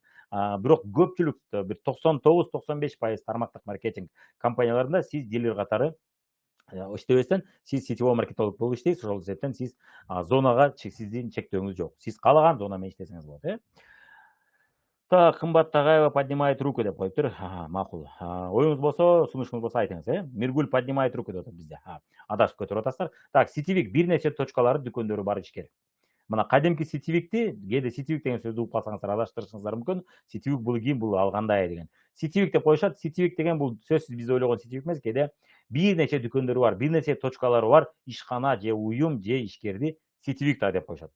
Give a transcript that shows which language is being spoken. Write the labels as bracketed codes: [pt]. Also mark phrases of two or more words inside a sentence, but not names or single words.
[ky] Бирок көпчүлүк бир 99-95% тармактык маркетинг компанияларында сиз дилер катары иштебестен сиз [ru] сетевой маркетолог [ky] болуп иштейсиз. Ошол себептен сиз зонага сиздин чектөөңүз жок. Сиз каалаган зона менен иштесеңиз болот. Так, кымбат Тагаева [ru] поднимает руку [ky] деп коюптур. Макул. Оюңуз болсо, сунушуңуз болсо айтыңыз, Миргуль [ru] поднимает руку [ky] деп атат бизде. Адашып көтөрүп атасыздар. Так, сетевик бир нече точкалары, дүкөндөрү бар ишкер. Мына кадимки сетевикти, кээде сетевик деген сөздү угуп калсаңыздар адаштырышыңыздар мүмкүн. Сетевик бул ким, бул ал кандай деген. Сетевик деп коюшат. Сетевик деген бул сөзсүз биз ойлогон сетевик эмес, кээде бир нече дүкөндөрү бар, бир нече точкалары бар ишкана же уюм же ишкерди сетевик деп коюшат.